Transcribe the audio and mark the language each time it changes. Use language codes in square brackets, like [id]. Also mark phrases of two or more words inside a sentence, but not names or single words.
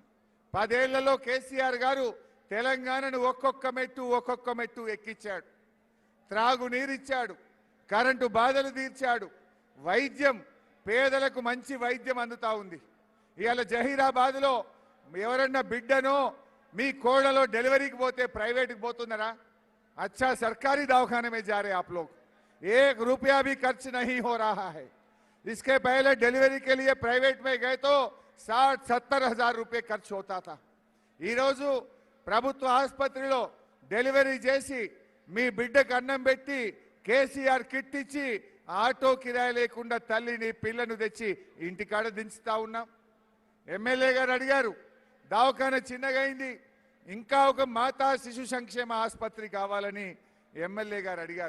[te] 10 ఏళ్లలో కేసీఆర్ గారు తెలంగాణను ఒక్కొక్క మెట్టు ఎక్కించాడు. త్రాగునీరిచ్చాడు, కరెంటు బాధలు తీర్చాడు, వైద్యం పేదలకు మంచి వైద్యం అందుతా ఉంది. ఇవాళ జహీరాబాద్లో ఎవరన్నా బిడ్డనో మీ కోడలో [hi] डिलीवरी की [te] పోతే ప్రైవేట్కి పోతున్నారా? [hi] अच्छा सरकारी दवाखाने में जा रहे आप लोग, 1 रुपया भी खर्च नहीं हो रहा है। इसके पहले डिलीवरी के लिए प्राइवेट में गए तो 60-70 हजार रुपये खर्च होता था। [te] ఈ రోజు ప్రభుత్వ ఆసుపత్రిలో డెలివరీ చేసి మీ బిడ్డకు అన్నం పెట్టి కేసీఆర్ కిట్ ఇచ్చి ఆటో కిరాయి లేకుండా తల్లిని పిల్లను తెచ్చి ఇంటికాడ దించుతా ఉన్నాం. ఎమ్మెల్యే గారు అడిగారు, దవాఖాన చిన్నగా అయింది, ఇంకా ఒక మాతా శిశు సంక్షేమ ఆసుపత్రి కావాలని ఎమ్మెల్యే గారు అడిగారు.